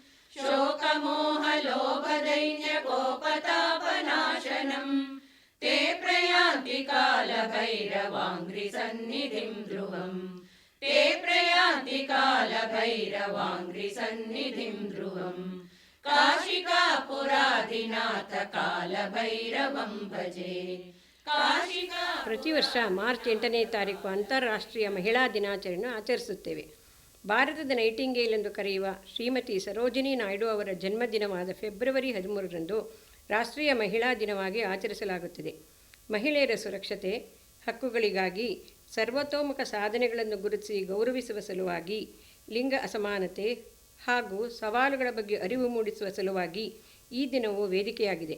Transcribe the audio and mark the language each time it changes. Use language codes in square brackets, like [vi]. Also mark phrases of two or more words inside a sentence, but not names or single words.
[sa] शोकमोहलोभदैन्यकोपतापनाशनम् ते प्रयान्ति कालभैरवाङ्घ्रिसन्निधिं ध्रुवम् ते प्रयान्ति कालभैरवाङ्घ्रिसन्निधिं ध्रुवम् काशिकापुराधिनाथ कालभैरवं भजे काशिका [kn] ಪ್ರತಿ ವರ್ಷ ಮಾರ್ಚ್ 8ನೇ ತಾರೀಕು ಅಂತಾರಾಷ್ಟ್ರೀಯ ಮಹಿಳಾ ದಿನಾಚರಣೆಯನ್ನು ಆಚರಿಸುತ್ತೇವೆ. ಭಾರತದ ನೈಟಿಂಗೇಲ್ ಎಂದು ಕರೆಯುವ ಶ್ರೀಮತಿ ಸರೋಜಿನಿ ನಾಯ್ಡು ಅವರ ಜನ್ಮದಿನವಾದ ಫೆಬ್ರವರಿ 13ರಂದು ರಾಷ್ಟ್ರೀಯ ಮಹಿಳಾ ದಿನವಾಗಿ ಆಚರಿಸಲಾಗುತ್ತದೆ. ಮಹಿಳೆಯರ ಸುರಕ್ಷತೆ, ಹಕ್ಕುಗಳಿಗಾಗಿ ಸರ್ವತೋಮುಖ ಸಾಧನೆಗಳನ್ನು ಗುರುತಿಸಿ ಗೌರವಿಸುವ ಸಲುವಾಗಿ, ಲಿಂಗ ಅಸಮಾನತೆ ಹಾಗೂ ಸವಾಲುಗಳ ಬಗ್ಗೆ ಅರಿವು ಮೂಡಿಸುವ ಸಲುವಾಗಿ ಈ ದಿನವು ವೇದಿಕೆಯಾಗಿದೆ.